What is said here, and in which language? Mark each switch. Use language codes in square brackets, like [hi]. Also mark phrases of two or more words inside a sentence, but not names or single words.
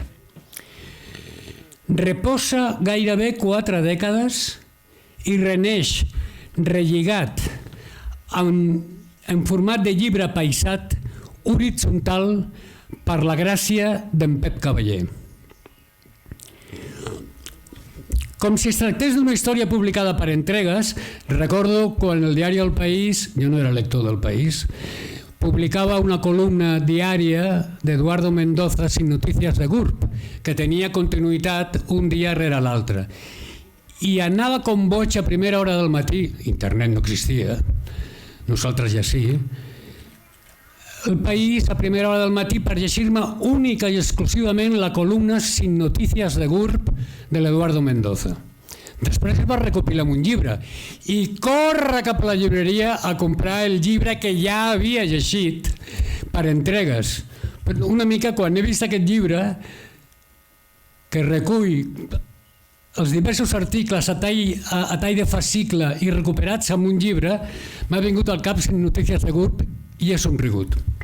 [ca] Reposa gairebé 4 dècades i reneix relligat amb en format de llibre paisat horitzontal per la gràcia d'en Pep Cavaller. Com si es tractés d'una història publicada per entregues, recordo quan el diari El País, jo no era lector del País, publicava una columna diària d'Eduardo Mendoza sin noticias de GURB, que tenia continuïtat un dia rere l'altre. I anava com boig a primera hora del matí, internet no existia, nosaltres ja sí, El País a primera hora del matí per llegir-me única i exclusivament la columna sin noticias de GURB de l'Eduardo Mendoza. Després es va recopilar un llibre i corre cap a la llibreria a comprar el llibre que ja havia llegit per entregues. Una mica quan he vist aquest llibre que recull els diversos articles a tall de fascicle i recuperats en un llibre, m'ha vingut al cap sin noticias de GURB i he somrigut.